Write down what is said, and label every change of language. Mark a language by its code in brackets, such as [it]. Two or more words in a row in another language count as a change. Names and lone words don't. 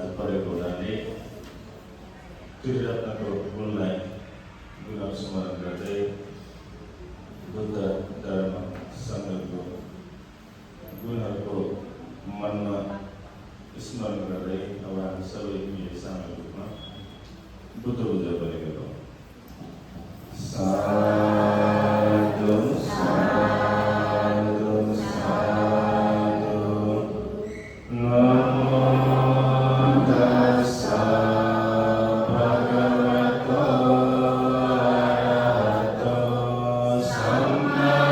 [ne] परेको हुनाले त्रिरत्नको गुणलाई गुण स्मरण गर्दै बुद्ध धर्म सङ्घको गुणहरूको मनमा स्मरण गर्दै अब हामी सबै मिले सामेल रूपमा बुद्ध पूजा पनि गरौँ। [pi] साधु साधु साधु नमो तस्सा भगवतो अरहतो सम्मा